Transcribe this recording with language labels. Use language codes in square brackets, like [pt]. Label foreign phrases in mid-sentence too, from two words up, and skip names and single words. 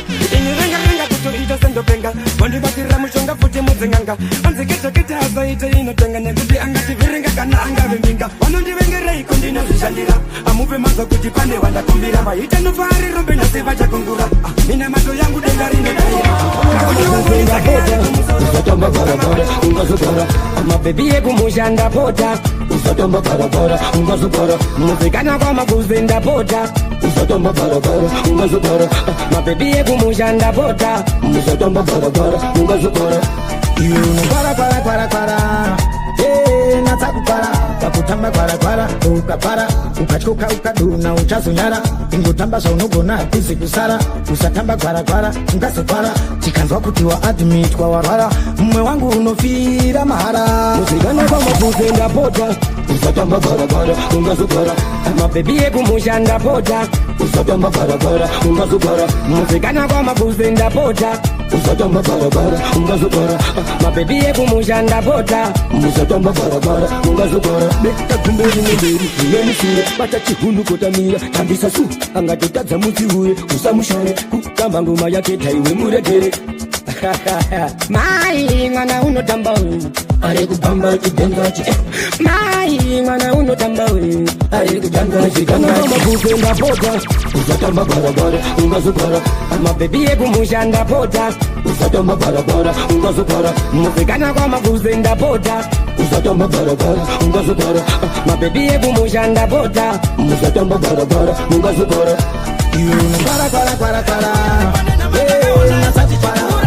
[sn] Ini renga renga kuto ito sendo penga, bondi batira mushonga futi muzenganga, anze kecha kecha asa ite ino tenga nekuti anga tiviringa kana anga viminga. Wano ndivenge reiko ndino zishandira, amupe mazo kuti pane wanda kumbira, vaita nufari rombe nasi vacha kungura. Ah, mina mato yangu denga rino taira. Uzotamba barabara, ungazogara. Mabebi yeku mushanda pota. Uzotamba barabara, ungazogara. Muzikana kwa mabuze nda pota. Uzotamba barabara, ungazogara. Mabebi yeku mushanda pota. Uzotamba barabara, ungazogara. [en] You know, [sn] para, para, para, para. Eh, nataka kupara, pakutamba para, para, ukapara, ukachoka, ukaduna, uchazonyara. Ingotamba za unogona, hapisi kusara. Usatamba para, para, ungazopara. Chikanzwa kuti wa admit kwa warwara. Mumwe wangu unofira mahara. Muzikana kwa mabuze nda pota. Uzotamba barabara, ungazogara. Mabebi yeku mushanda pota. Uzotamba barabara, ungazogara. Muzikana kwa mabuze nda pota. Uzotamba barabara, ungazogara. Mabebi yeku mushanda pota. Uzotamba barabara, ungazogara. Beta kumberi nemberi, iwe mushure. Bata chihunu kotamira, tambisa su. Angatotadza muti uye, usamushore. Kutamba ngoma yake taiwe muregere. Mai, mwana unotamba uyu. Ari kubamba chidhamba chi. Mai, mwana unotamba uyu. Ari kudhamba chidhamba chi. Kwa mabuze ndapota. Uzatamba barabara, ungazogara. Mabebi yeku mushanda pota. Uzatamba barabara, ungazogara. Muzikana kwa mabuze ndapota. Uzatamba barabara, ungazogara. Mabebi yeku mushanda pota. Uzatamba barabara, ungazogara. Para, para, para, para. Eh, nataka para.